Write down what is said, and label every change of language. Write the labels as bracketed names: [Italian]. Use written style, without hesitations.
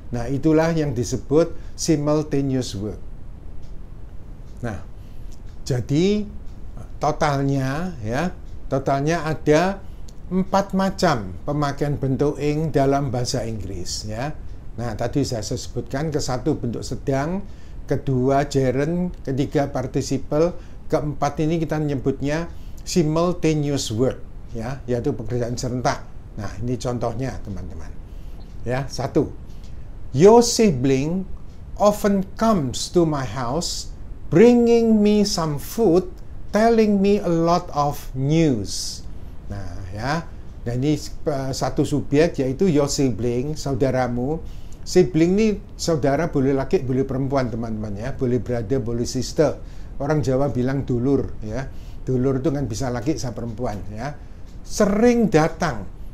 [Indonesian] Nah, itulah yang disebut simultaneous verb. Nah, jadi totalnya ada 4 macam pemakaian bentuk ing dalam bahasa Inggris ya. Nah, tadi saya sebutkan ke-1 bentuk sedang, kedua gerund, ketiga participle, keempat ini kita menyebutnya simultaneous verb ya, yaitu pekerjaan serentak. Nah, ini contohnya teman-teman. Ya, 1. [English] Your sibling often comes to my house bringing me some food, telling me a lot of news. [Indonesian] Nah, ya. Dan ini satu subjek yaitu your sibling, saudaramu. Sibling ini saudara boleh laki, boleh perempuan teman-teman ya, boleh brother, boleh sister. Orang Jawa bilang dulur ya. Dulur itu kan bisa laki, bisa perempuan ya. Sering datang.